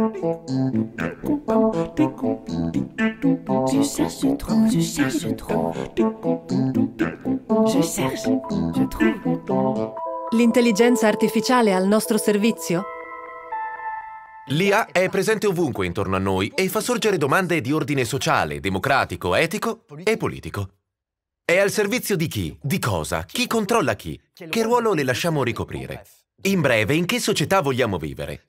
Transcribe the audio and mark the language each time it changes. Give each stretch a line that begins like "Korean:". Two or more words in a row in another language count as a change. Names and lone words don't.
French: Je cherche, je trouve, je cherche, je trouve. Je cherche, je trouve.
Italian: L'intelligenza artificiale al nostro servizio? L'IA è presente ovunque intorno a noi e fa sorgere domande di ordine sociale, democratico, etico e politico. È al servizio di chi? Di cosa? Chi controlla chi? Che ruolo le lasciamo ricoprire? In breve, in che società vogliamo vivere?